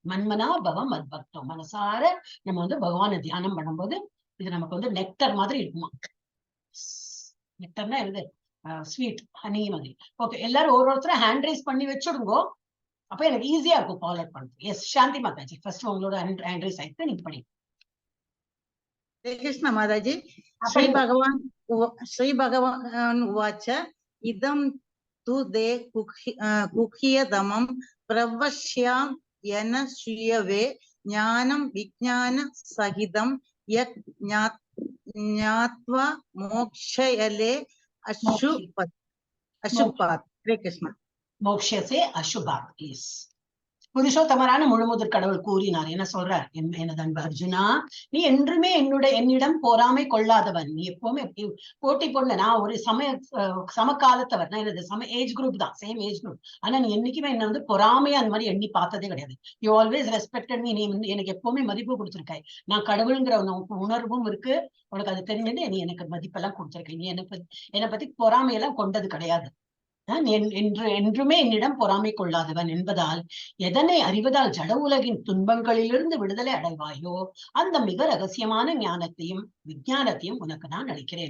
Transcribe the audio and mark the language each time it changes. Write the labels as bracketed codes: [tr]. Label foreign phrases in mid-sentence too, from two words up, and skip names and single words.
[sa] मन्मना भवं मद्भक्तं, [ta] மனசார நம்ம வந்து பகவானை தியானம் பண்ணும்போது இது நமக்கு வந்து நெக்டர் மாதிரி இருக்குமா. நெக்டர்னா என்னது? [en] sweet honey [ta] மாதிரி. ஓகே, எல்லாரும் ஒருத்தர [en] hand raise [ta] பண்ணி வச்சுடுங்கோ, அப்ப எனக்கு ஈஸியா இருக்கும் ஃபாலோ பண்றது. எஸ் சாந்தி மாதாஜி, ஃபர்ஸ்ட் உங்களோட [en] hand raise [ta] ஆயிட்டு நீங்க பண்ணி. [sa] कृष्ण माताजी. श्री भगवान उवाच इदं तु दे कुह्यतमं प्रवक्ष्यां येन श्रूयते ज्ञानं विज्ञान सहितं यत् ज्ञात्वा मोक्षयले अशुभात्। हरे कृष्णा. मोक्षसे अशुभात्. [ta] எஸ், புருஷோத்தமரான முழுமுதற் கடவுள் கூறினார். என்ன சொல்றார்? எனது அன்பு அர்ஜுனா, நீ என்றுமே என்னிடம் பொறாமை கொள்ளாதவன். நீ எப்பவுமே போட்டி போடல. நான் ஒரு சமகாலத்தவர். நான் எனது [en] age group [ta] தான், [en] same age group. [ta] ஆனா நீ என்னைக்குமே என்ன வந்து பொறாமையா அந்த மாதிரி எண்ணி பார்த்ததே கிடையாது. [en] you always respected me. [ta] நீ வந்து எனக்கு எப்பவுமே மதிப்பு கொடுத்துருக்காய். நான் கடவுளுங்கிற உணர்வும் இருக்கு, உனக்கு அது தெரிஞ்சது. நீ எனக்கு மதிப்பெல்லாம் கொடுத்துருக்க. நீ என்னை பத்தி பொறாமையெல்லாம் கொண்டது கிடையாது. என்றுமே என்னிடம் பொறாமை கொள்ளாதவன் என்பதால் எதனை அறிவதால் ஜட உலகின் துன்பங்களிலிருந்து விடுதலை அடைவாயோ அந்த மிக ரகசியமான ஞானத்தையும் விஞ்ஞானத்தையும் உனக்கு நான் அளிக்கிறேன்.